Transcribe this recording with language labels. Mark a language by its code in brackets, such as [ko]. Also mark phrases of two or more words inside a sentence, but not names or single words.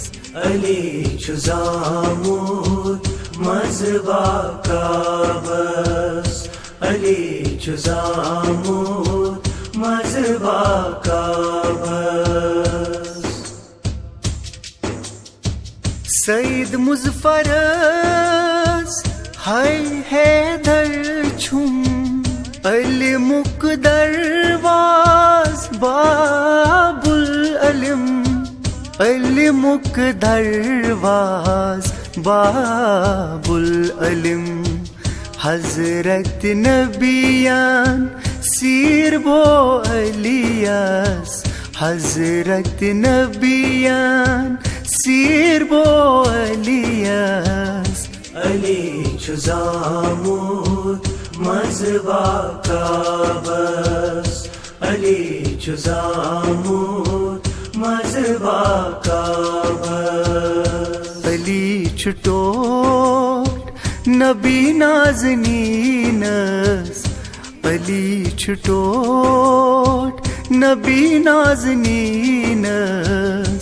[ks] علی چھُ زامُت مذبح کعبس علی چھُ زامُت مذبح کعبس سید مظفرس ہائے حیدر چھم علی مقدر واز [ar] باب العلم [ks] علی مقدر واز [ar] باب العلم [ks] حضرت نبیان سیر بو الیاس حضرت نبیان سیر بو الیاس علی چھُ زامُت مذبح کعبس علی چھُ زامُت مذبح کعبس علی چھُ ٹوٹھ نبی نازنینس علی چھُ ٹوٹھ نبی نازنینس